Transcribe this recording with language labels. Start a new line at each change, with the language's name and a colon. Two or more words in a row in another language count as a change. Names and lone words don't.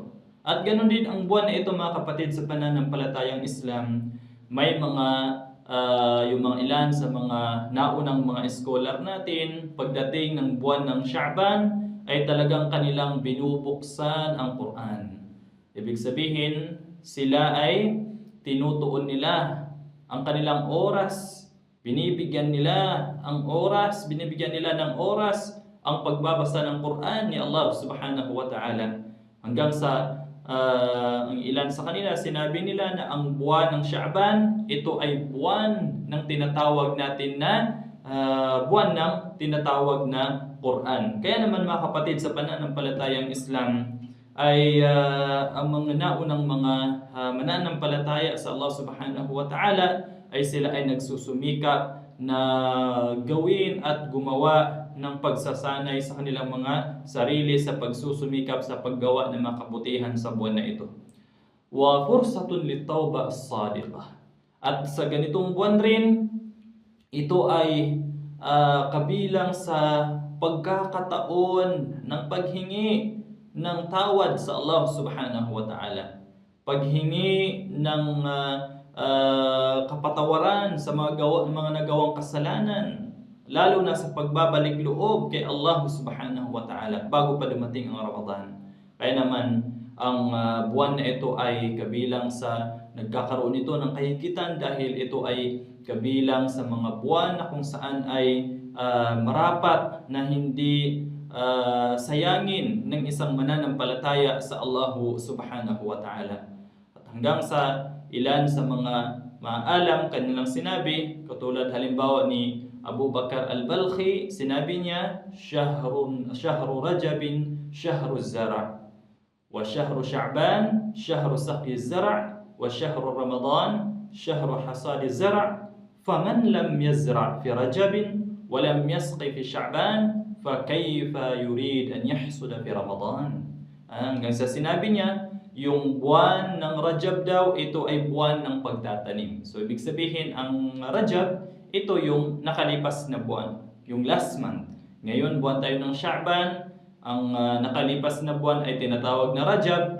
Filipino: At ganoon din ang buwan na ito, mga kapatid sa pananampalatayang Islam, may mga yung mga ilan sa mga naunang mga scholar natin, pagdating ng buwan ng Sha'ban ay talagang kanilang binubuksan ang Quran. Ibig sabihin, sila ay tinutuon nila ang kanilang oras, binibigyan nila ng oras ang pagbabasa ng Quran ni Allah
Arabic: سبحانه وتعالى.
Filipino: Hanggang sa ang ilan sa kanila, sinabi nila na ang buwan ng Sha'ban, ito ay buwan ng tinatawag natin na buwan ng tinatawag na Quran. Kaya naman, mga kapatid sa pananampalatayang Islam, ay ang mga naunang mga mananampalataya sa Allah
Arabic: سبحانه وتعالى
Filipino: ay sila ay nagsusumikap na gawin at gumawa ng pagsasanay sa kanilang mga sarili sa pagsusumikap sa paggawa ng mga kabutihan sa buwan na ito.
Arabic: وفرصة للتوبة الصادقة.
Filipino: At sa ganitong buwan rin, ito ay kabilang sa pagkakataon ng paghingi ng tawad sa Allah
Arabic: سبحانه وتعالى.
Filipino: Paghingi ng kapatawaran sa mga nagawang kasalanan, lalo na sa pagbabalik loob kay Allah
Arabic: سبحانه وتعالى
Filipino: bago pa dumating ang Ramadan. Kaya naman, ang buwan na ito ay kabilang sa nagkakaroon ito ng kahigitan dahil ito ay kabilang sa mga buwan na kung saan ay marapat na hindi sayangin ng isang mananampalataya sa Allah
Arabic: سبحانه وتعالى.
Filipino: At hanggang sa ilan sa mga maalam kanilang sinabi, katulad halimbawa ni Abu Bakar al-Balkhi, sinabi niya,
Arabic: شهر رجب شهر الزرع وشهر شعبان شهر سقي الزرع وشهر رمضان شهر حصاد الزرع فمن لم يزرع في رجب ولم يسق في شعبان فكيف يريد أن يحصد في رمضان.
Filipino: Hanggang sa sinabi niya, yung buwan ng Rajab daw, ito ay buwan ng pagtatanim. So ibig sabihin, ang Rajab, ito yung nakalipas na buwan, yung
English: last month.
Filipino: Ngayon, buwan tayo ng Sha'ban. Ang nakalipas na buwan ay tinatawag na Rajab.